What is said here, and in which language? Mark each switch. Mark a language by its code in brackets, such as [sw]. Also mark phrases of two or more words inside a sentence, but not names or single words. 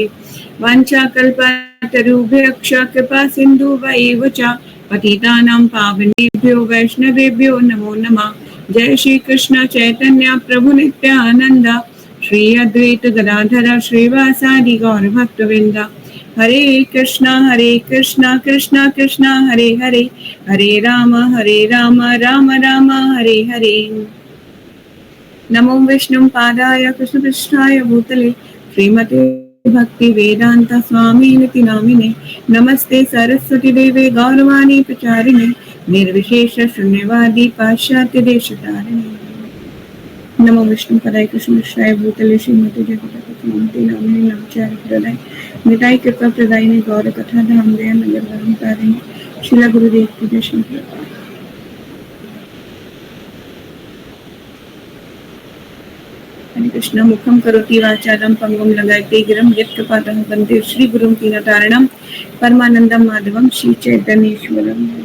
[sa] वाञ्छाकल्पतरुभ्यश्च कृपा सिन्धुभ्यैव च पतितानां पावनेभ्यो वैष्णवेभ्यो नमो नमः। जय श्री कृष्ण चैतन्य प्रभु नित्यानंद श्री अद्वैत गदाधर श्रीवासादि गौर भक्तवृंद। हरे कृष्णा कृष्णा कृष्णा हरे हरे, हरे राम राम राम हरे हरे। नमो विष्णु पादाय कृष्ण पृष्ठाय भूतले श्रीमते भक्ति वेदांत स्वामी निति नामिने। नमस्ते सरस्वती देवे गौरवाणी प्रचारिणे निर्विशेष शून्यवादी पाश्चात्य देशतारिणे। नमो विष्णु पदाय कृष्ण पृष्ठाय भूतले श्रीमते जगन्नाथ नामिने नमचार्य प्रदाय निताय कृपा प्रदायिने गौर कथा धाम दया नगर तारिणे। [hi] श्रीला गुरुदेव की दर्शन। [sa] हरे कृष्ण। मुखम करोति वाचालं पंगुं लंघयते गिरं यत्कृपातः वन्दे श्री गुरुं दीनतारिणं परमानंदं माधवं श्री चैतन्येश्वरं।